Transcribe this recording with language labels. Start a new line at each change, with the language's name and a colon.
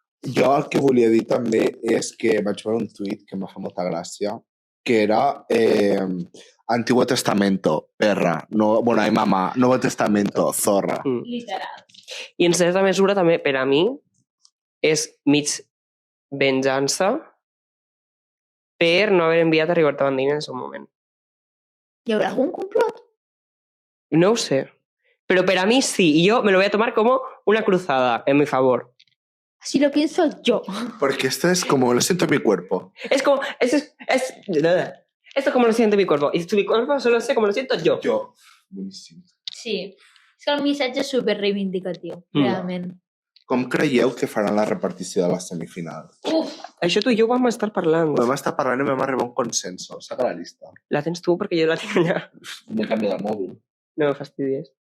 Catalan: Jo el que volia dir també és que vaig veure un tuit que m'ha fet molta gràcia, que era Antiguo Testamento, perra.
Spanish: No, bueno, ai, mamà. Nuevo Testamento, zorra. Literal.
Catalan: I en certa mesura també, per a mi, és mig venjança per no haver enviat a Rigoberta Bandini en el seu moment. Hi haurà algun complot? No ho sé.
Spanish: Pero para mí sí, y yo me lo voy a tomar como una cruzada en mi favor. Así lo pienso yo. Porque esto es como lo siento en mi cuerpo. Es como, esto es como lo siente mi cuerpo, y mi cuerpo solo sé como lo siento yo.
Catalan: Jo. Boníssim. Sí. És que el missatge és super reivindicatiu, realment. Com creieu que faran la repartició de la semifinal? Uf, Això tu i jo vam estar parlant. Vam estar parlant i vam arribar a un consenso. Saca la llista. La tens tu perquè jo la tinc allà. M'he canviat el mòbil.
Spanish: No me fastidies.